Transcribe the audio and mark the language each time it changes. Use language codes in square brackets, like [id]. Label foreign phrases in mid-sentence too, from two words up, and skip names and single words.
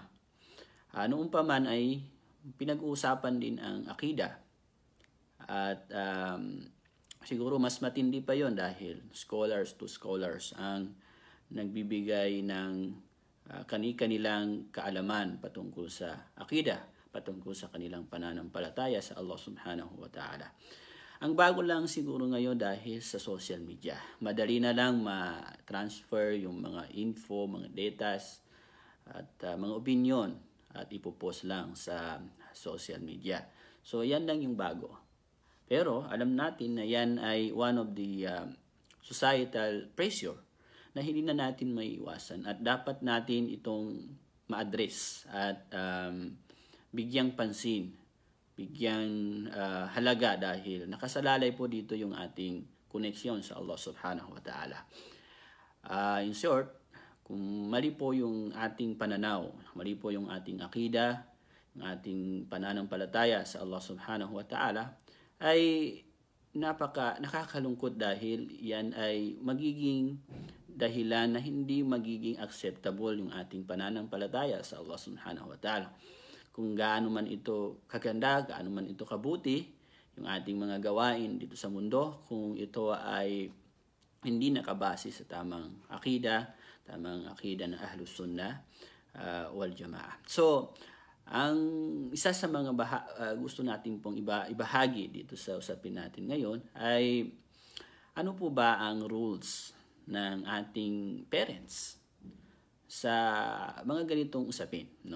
[tl] Noong pa man ay pinag-uusapan din ang akida. At siguro mas matindi pa yon dahil [en] scholars to scholars [tl] ang nagbibigay ng kani-kanilang kaalaman patungkol sa akida, patungkol sa kanilang pananampalataya sa Allah [ar] سبحانه وتعالى. [tl] Ang bago lang siguro ngayon dahil sa [en] social media. [tl] Madali na lang ma-transfer yung mga info, mga datas at mga opinion at ipopost lang sa [en] social media. [tl] So yan lang yung bago. Pero alam natin na yan ay [en] one of the societal pressure [tl] na hindi na natin maiiwasan at dapat natin itong ma-address at bigyang pansin, bigyang halaga dahil nakasalalay po dito yung ating koneksyon sa Allah [ar] سبحانه وتعالى. [en] In short, [tl] kung mali po yung ating pananaw, mali po yung ating akida, yung ating pananampalataya sa Allah [ar] سبحانه وتعالى, [tl] ay nakakalungkot dahil yan ay magiging dahilan na hindi magiging acceptable yung ating pananampalataya sa Allah [ar] سبحانه وتعالى. [tl] Kung gaano man ito kaganda, gaano man ito kabuti, yung ating mga gawain dito sa mundo, kung ito ay hindi nakabase sa tamang akida ng [ar] أهل السنة والجماعة. [tl] So, ang isa sa mga gusto natin pong ibahagi dito sa usapin natin ngayon ay ano po ba ang rules ng ating parents sa mga ganitong usapin, no?